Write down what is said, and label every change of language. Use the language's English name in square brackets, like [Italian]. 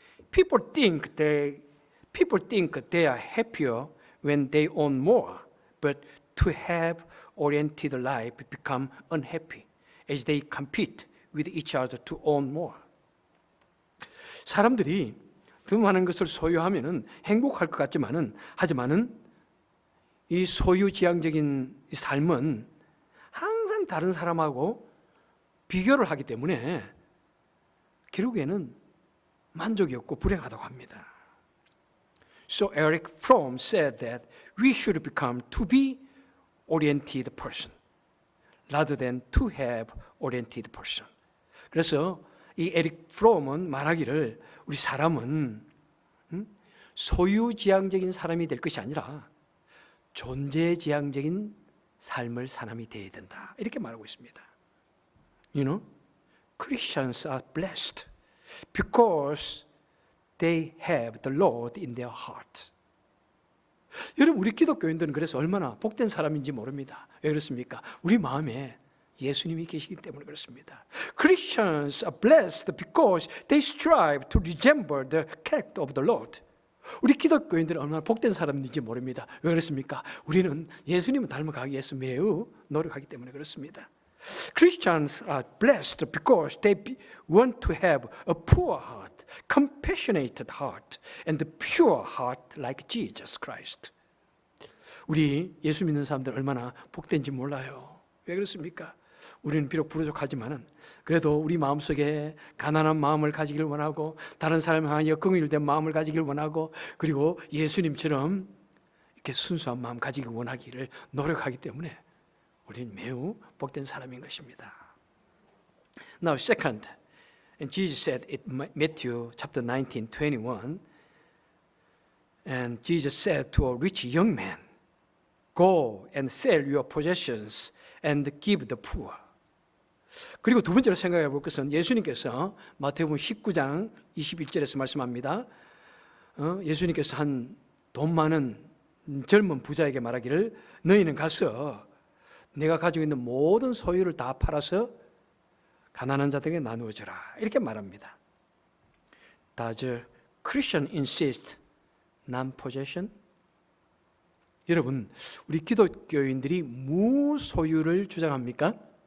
[English] People think they are happier when they own more, but to have oriented life become unhappy as they compete with each other to own more. [Korean] 사람들이 더 많은 것을 소유하면은 행복할 것 같지만은 하지만은 이 소유지향적인 삶은 항상 다른 사람하고 비교를 하기 때문에 결국에는 만족이 없고 불행하다고 합니다. [English] So Eric Fromm said that we should become to be oriented person rather than to have oriented person. [Korean] 그래서 이 에릭 프롬은 말하기를 우리 사람은 소유지향적인 사람이 될 것이 아니라 존재지향적인 삶을 사람이 되어야 된다. 이렇게 말하고 있습니다. [English] You know, Christians are blessed because they have the Lord in their heart. [Korean] 여러분, 우리 기독교인들은 그래서 얼마나 복된 사람인지 모릅니다. 왜 그렇습니까? 우리 마음에 예수님이 계시기 때문에 그렇습니다. [English] Christians are blessed because they strive to resemble the character of the Lord. [Korean] 우리 기독교인들은 얼마나 복된 사람인지 모릅니다. 왜 그렇습니까? 우리는 예수님을 닮아가기 위해서 매우 노력하기 때문에 그렇습니다. [English] Christians are blessed because they want to have a poor heart, compassionate heart, and a pure heart like Jesus Christ. [Korean] 우리 예수 믿는 사람들 얼마나 복된지 몰라요. 왜 그렇습니까? 우리는 비록 부족하지만은 그래도 우리 마음속에 가난한 마음을 가지길 원하고 다른 사람을 향하여 긍휼된 마음을 가지길 원하고 그리고 예수님처럼 이렇게 순수한 마음 가지기 원하기를 노력하기 때문에 우리는 매우 복된 사람인 것입니다. [English] Now second, and Jesus said in Matthew chapter 19:21, and Jesus said to a rich young man, Go and sell your possessions and give the poor. [Korean] 그리고 두 번째로 생각해 볼 것은 예수님께서 마태복음 19장 21절에서 말씀합니다. 예수님께서 한 돈 많은 젊은 부자에게 말하기를 너희는 가서 내가 가지고 있는 모든 소유를 다 팔아서 가난한 자들에게 나누어 주라. 이렇게 말합니다. [English] Does a Christian insist non-possession? [Korean] 여러분, 우리 기독교인들이 무소유를 주장합니까?